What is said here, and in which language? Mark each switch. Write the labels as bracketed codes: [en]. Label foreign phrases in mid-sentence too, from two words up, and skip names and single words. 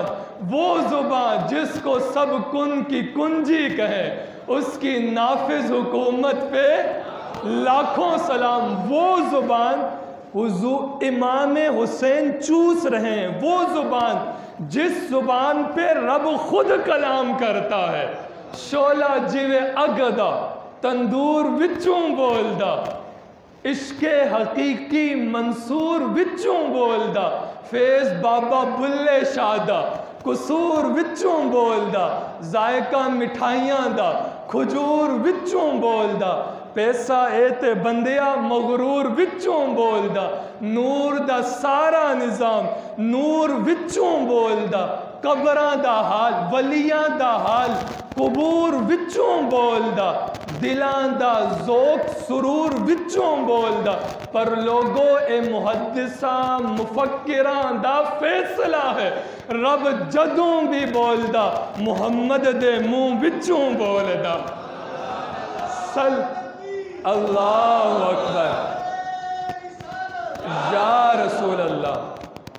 [ur] وہ زبان جس کو سب کن کی کنجی کہیں، اس کی نافذ حکومت پہ لاکھوں سلام. وہ زبان حضور امام حسین چوس رہے ہیں، وہ زبان جس زبان پہ رب خود کلام کرتا ہے. [pa] شولا جیوے اگدا تندور وچوں بولدا، عشق حقیقی منصور وچوں بولدا، فیض بابا بلے شادا قصور وچوں بولدا، ذائقہ مٹھائیاں دا کھجور وچوں بولدا، پیسہ ایتے بندیا مغرور وچوں بولدا، نور دا سارا نظام نور وچوں بولدا، قبراں دا حال ولیاں دا حال قبور وچوں بولدا، دلاں دا ذوق سرور وچوں بولدا. پر لوگو اے محدثاں مفکراں دا فیصلہ ہے، رب جدوں بھی بولدا محمد دے منہ وچوں بولدا. [ar] اللہ اکبر یا رسول اللہ.